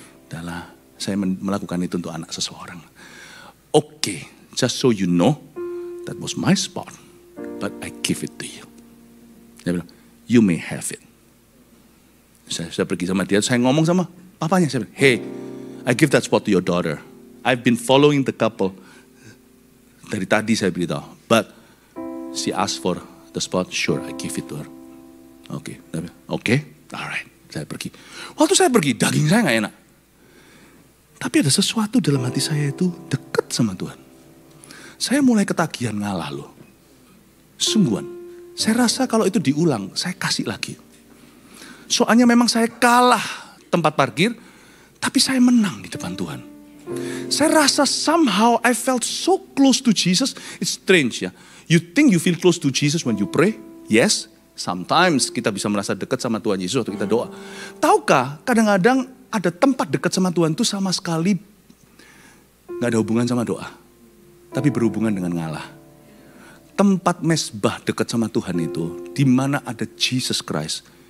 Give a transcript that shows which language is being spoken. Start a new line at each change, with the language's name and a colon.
Indonesian: Udahlah, saya melakukan itu untuk anak seseorang.
English: Okay, just so you know, that was my spot, but I give it to you.
Indonesian: Dia bilang,
English: you may have it.
Indonesian: Saya pergi sama dia, saya ngomong sama papanya. Saya bilang,
English: hey, I give that spot to your daughter. I've been following the couple.
Indonesian: Dari tadi saya beritahu.
English: But she asked for the spot, sure, I give it to her.
Indonesian: Oke, alright. Saya pergi. Waktu saya pergi, daging saya gak enak. Tapi ada sesuatu dalam hati saya itu dekat sama Tuhan. Saya mulai ketagihan ngalah loh. Sungguhan. Saya rasa kalau itu diulang, saya kasih lagi. Soalnya memang saya kalah tempat parkir, tapi saya menang di depan Tuhan. Saya rasa
English: somehow I felt so close to Jesus. It's strange ya. You think you feel close to Jesus when you pray?
Indonesian: Yes. Sometimes kita bisa merasa dekat sama Tuhan Yesus waktu kita doa. Tahukah kadang-kadang ada tempat dekat sama Tuhan itu sama sekali gak ada hubungan sama doa. Tapi berhubungan dengan ngalah. Tempat mesbah dekat sama Tuhan itu, di mana ada Jesus Christ.